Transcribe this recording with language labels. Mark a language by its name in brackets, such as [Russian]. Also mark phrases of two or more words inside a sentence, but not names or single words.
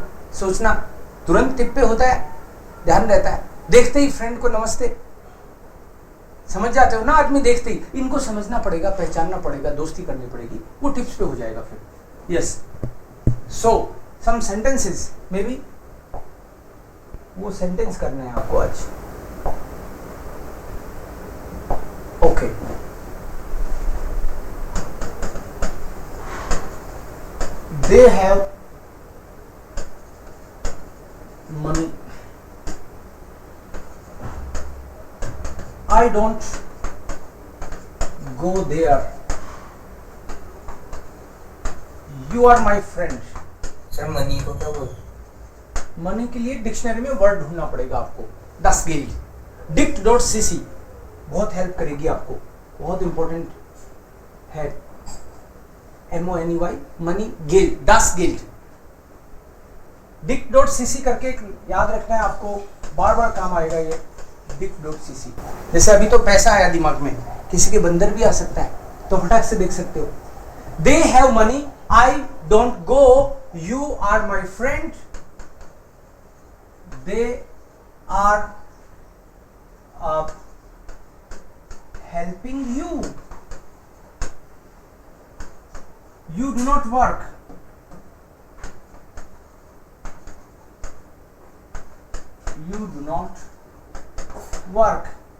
[Hindi] सोचना तुरंत टिप पे होता है, ध्यान रहता है, देखते ही फ्रेंड को नमस्ते, समझ जाते हो ना आदमी देखते ही। इनको समझना पड़ेगा, पहचानना पड़ेगा, दोस्ती करनी पड़ेगी, वो टिप्स पे हो जाएगा फिर। [English] yes, so some sentences may be [Hindi] वो सेंटेंस करने हैं आपको आज। [English] ओके, they have money, I don't go there, you are my friend। [Hindi] सर मनी को क्या बोलते? मनी के लिए डिक्शनरी में वर्ड ढूंढना पड़ेगा आपको। [German] Das Geld, [Hindi] dict.cc बहुत हेल्प करेगी आपको, बहुत इंपॉर्टेंट है। [English] MONEY मनी, [German] गेल्ड, das Geld, [Hindi] dict.cc करके याद रखना है आपको, बार बार काम आएगा ये dict.cc। जैसे अभी तो पैसा आया दिमाग में, किसी के बंदर भी आ सकता है, तो फटाक से देख सकते हो। [English] They have money, I don't go, you are my friend, they are helping you, you do not work, you do not work,